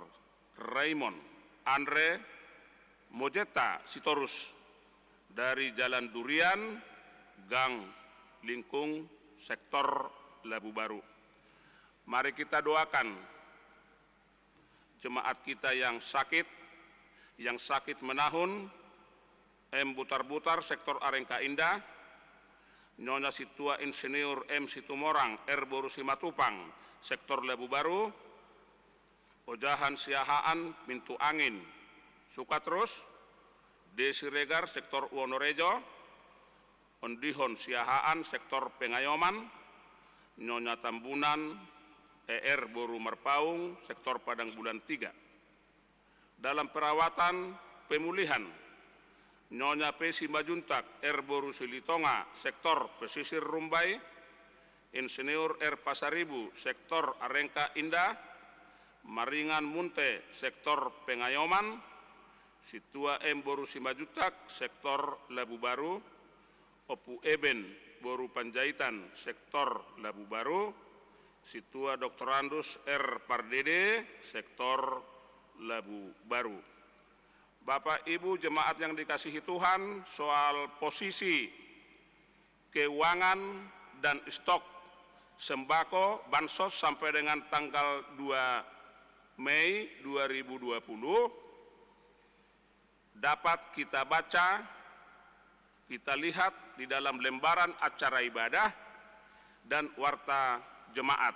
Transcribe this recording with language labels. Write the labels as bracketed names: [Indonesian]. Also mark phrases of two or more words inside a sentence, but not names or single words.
[Indonesian] Raymond Andre Mojeta Sitorus dari Jalan Durian, Gang Lingkung, Sektor Labu Baru. Mari kita doakan jemaat kita yang sakit menahun, M. Butar-Butar, Sektor Arengka Indah, Nyonya Situa Insinyur M. Situmorang, R. Boru Simatupang, Sektor Labu Baru, Ojahan Siahaan, Pintu Angin, Sukatrus, D. Siregar, Sektor Wonorejo, Ondihon Siahaan, Sektor Pengayoman, Nyonya Tambunan, ER Boru Merpaung, Sektor Padang Bulan 3. Dalam perawatan pemulihan, Nyonya P. Simbajuntak, R. Boru Silitonga, Sektor Pesisir Rumbai, Insinyur R. Pasaribu, Sektor Arengka Indah, Maringan Munte, Sektor Pengayoman, Situa M. Boru Simbajuntak, Sektor Labu Baru, Opu Eben Boru Panjaitan, Sektor Labu Baru, Situa Dr. Andus R. Pardede, Sektor Labu Baru. Bapak Ibu jemaat yang dikasihi Tuhan, soal posisi keuangan dan stok sembako bansos sampai dengan tanggal 2 Mei 2020 dapat kita baca, kita lihat di dalam lembaran acara ibadah dan warta jemaat.